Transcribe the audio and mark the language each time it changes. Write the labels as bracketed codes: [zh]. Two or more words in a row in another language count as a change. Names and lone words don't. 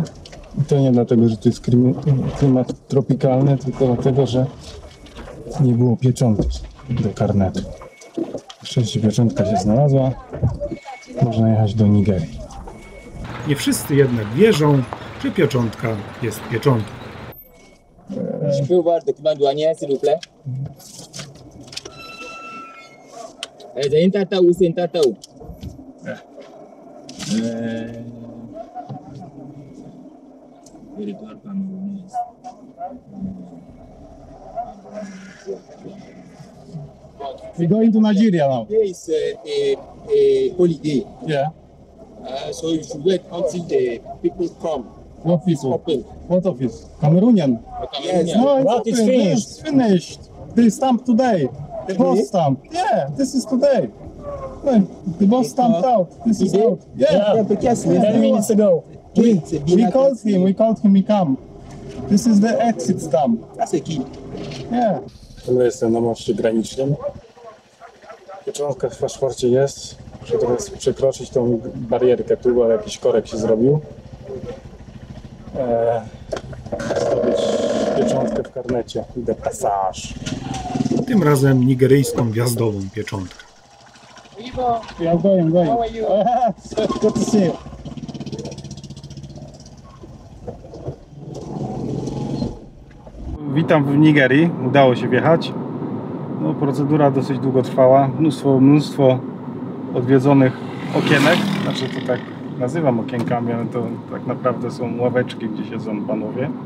[pl] I to nie dlatego, że to jest klimat tropikalny, tylko dlatego, że nie było pieczątki do karnetu. Na szczęście pieczątka się znalazła. Można jechać do Nigerii. Nie wszyscy jednak wierzą, że pieczątka jest pieczątką. [fr] Je peux voir le document douanier, s'il vous plaît. C'est une tata ou c'est une tata ou? Territoire camerounaise. [en] We're going to Nigeria now. Today is a holiday. Yeah. So you should wait until the people come. What It's people? open. What office? Cameroonian? Yes. No, it's What open. is finished? It's finished. The stamp today. The boss stamp. Yeah, this is today. Well, the boss stamped out. This is Today? out. Yeah. 10 minutes ago. We called him. We called him. He come. This is the exit stamp. That's a key. Yeah. [pl] Ja jestem na moście granicznym. Pieczątka w paszporcie jest. Muszę teraz przekroczyć tą barierkę tu, ale jakiś korek się zrobił. Zrobić pieczątkę w karnecie. [fr] De passage. [pl] Tym razem nigeryjską wjazdową pieczątkę. [en] I'm going. How are you? Good to see you. [pl] Witam w Nigerii. Udało się wjechać. No, procedura dosyć długo trwała. Mnóstwo odwiedzonych okienek. Znaczy to tak nazywam okienkami, ale to tak naprawdę są ławeczki, gdzie siedzą panowie.